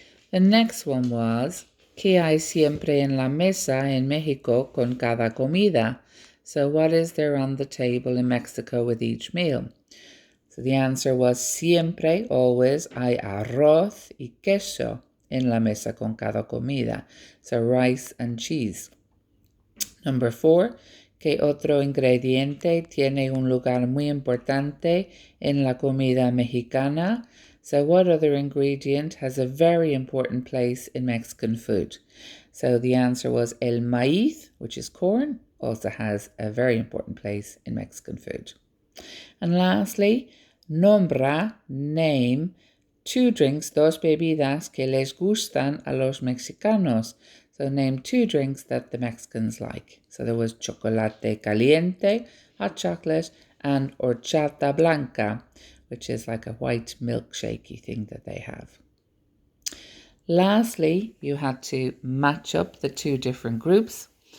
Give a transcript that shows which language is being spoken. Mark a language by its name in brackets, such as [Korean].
[English] The next one was, [Spanish] ¿Qué hay siempre en la mesa en México con cada comida? [English] So what is there on the table in Mexico with each meal? So the answer was, [Spanish] siempre, [English] always, [Spanish] hay arroz y queso en la mesa con cada comida. [English] So rice and cheese. Number 4, [Spanish] ¿qué otro ingrediente tiene un lugar muy importante en la comida mexicana? [English] So what other ingredient has a very important place in Mexican food? So the answer was el maíz, which is corn, also has a very important place in Mexican food. And lastly, [Spanish] nombra, [English] name, 2 drinks, [Spanish] dos bebidas que les gustan a los mexicanos. [English] So name 2 drinks that the Mexicans like. So there was chocolate caliente, hot chocolate, and horchata blanca, which is like a white milkshakey thing that they have. Lastly, you had to match up the 2 different groups.